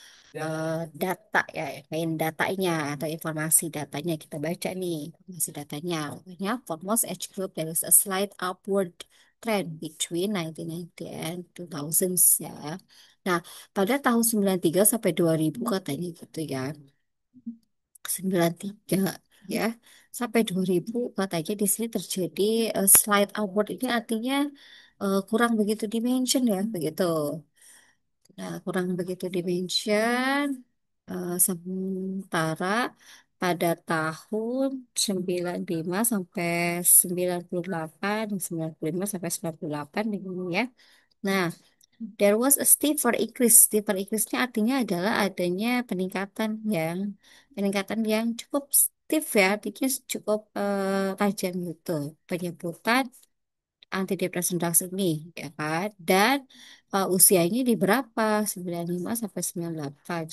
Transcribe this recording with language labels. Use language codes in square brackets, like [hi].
[id] data ya, main datanya atau informasi datanya kita baca nih, informasi datanya. Pokoknya [en] for most age group there is a slight upward trend between 1990 and 2000s ya. [id] Nah, pada tahun 93 sampai 2000 katanya gitu ya. 93 ya sampai 2000 katanya di sini terjadi [en] slight upward [id] ini artinya kurang begitu dimension ya begitu. Nah, kurang begitu dimension sementara pada tahun 95 sampai 98, 95 sampai 98 begini ya. [en] Nah, there was a steeper increase. [id] Steeper increase-nya artinya adalah adanya peningkatan yang cukup steep ya, artinya cukup tajam gitu. Penyebutan antidepresan drugs ini ya kan. Dan usianya di berapa? 95 sampai 98.